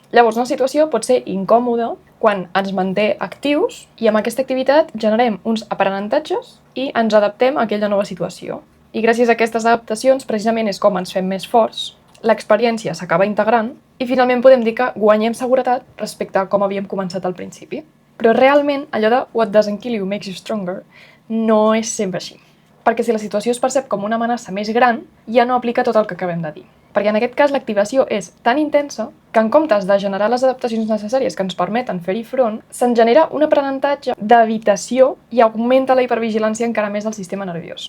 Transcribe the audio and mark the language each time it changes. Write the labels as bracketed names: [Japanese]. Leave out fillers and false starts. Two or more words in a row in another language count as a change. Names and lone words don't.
[Catalan] Llavors, una situació pot ser incòmoda quan ens manté actius i amb aquesta activitat generem uns aprenentatges i ens adaptem a aquella nova situació. I gràcies a aquestes adaptacions, precisament és com ens fem més forts, l'experiència s'acaba integrant i finalment podem dir que guanyem seguretat respecte a com havíem començat al principi. Però realment allò de [English] what doesn't kill you makes you stronger [Catalan] no és sempre així. Perquè si la situació es percep com una amenaça més gran, ja no aplica tot el que acabem de dir. Perquè en aquest cas l'activació és tan intensa que en comptes de generar les adaptacions necessàries que ens permeten fer-hi front, se'n genera un aprenentatge d'evitació i augmenta la hipervigilància encara més del sistema nerviós.